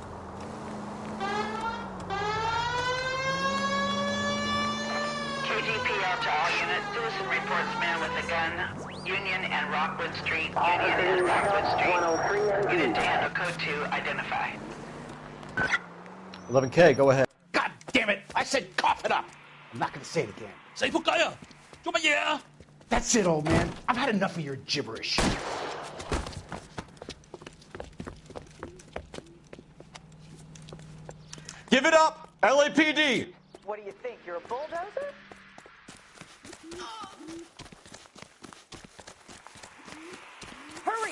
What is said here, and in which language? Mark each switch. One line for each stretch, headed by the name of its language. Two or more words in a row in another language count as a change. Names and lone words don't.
English: KGPL to all units. Citizen reports man with a gun. Union and Rockwood Street. Union and Rockwood Street. Unit to handle code 2. Identify. 11K, go ahead. God damn it! I said cough it up! I'm not gonna say it again. Say
Cantonese: 仆街啊！做乜嘢啊？
English: That's it, old man. I've had enough of your gibberish. Give it up! LAPD! What do you think? You're a bulldozer? Hurry!